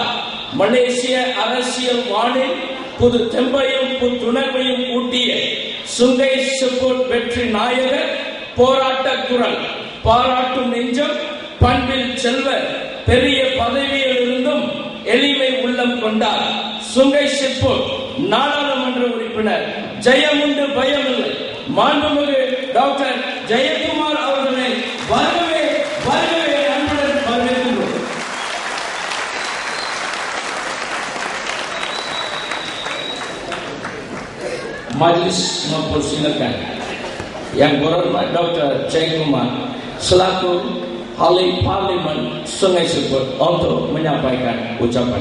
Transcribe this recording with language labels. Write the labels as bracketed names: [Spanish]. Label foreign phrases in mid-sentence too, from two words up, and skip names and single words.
[Tamil] மலேசிய அரசியல் வானில் புது தெம்பையும் புத்துணர்வையும் ஊட்டிய சுங்கை சிப்போட் வெற்றி நாயகர், போராட்ட குரல், பாராட்டும் நெஞ்சம், பண்பில் செல்வர், பெரிய பதவியில் இருந்தும் எளிமை உள்ளம் கொண்டார். சுங்கை சிப்போட் நாடாளுமன்ற உறுப்பினர் ஜெயமுண்டு பயமில்லை மாண்புமிகு டாக்டர் ஜெயக்குமார் அவர்களை வருகவே வருகவே அன்புடன் வரவேற்கிறோம். [Malay] Majlis mempersilakan Yang Berhormat Dr. Jaykumar selaku ahli Parlimen Sungai Seput untuk menyampaikan ucapan.